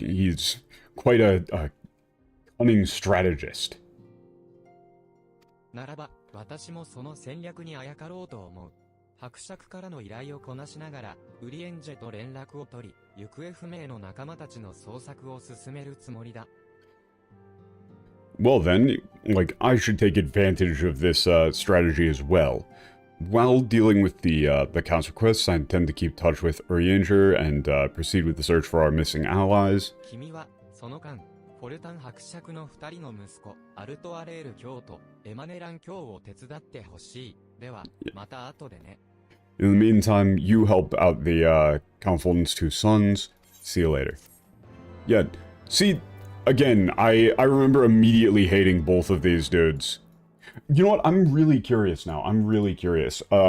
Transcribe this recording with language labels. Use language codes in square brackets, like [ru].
[en] He's quite a cunning strategist. [ja] ならば、私もその戦略にあやかろうと思う。伯爵からの依頼をこなしながら、ウリエンジェと連絡を取り、行方不明の仲間たちの捜索を進めるつもりだ。 [en] Well then, like, I should take advantage of this strategy as well. While dealing with the council quests, I intend to keep touch with Urianger and proceed with the search for our missing allies. [ja] 君は、その間、フォルタン伯爵の2人の息子、アルトアレール卿とエマネラン卿を手伝ってほしい。では、また後でね。 [en] In the meantime, you help out the Count Fulton's two sons. See you later. Yeah, see, again, I remember immediately hating both of these dudes. You know what? I'm really curious now. I'm really curious.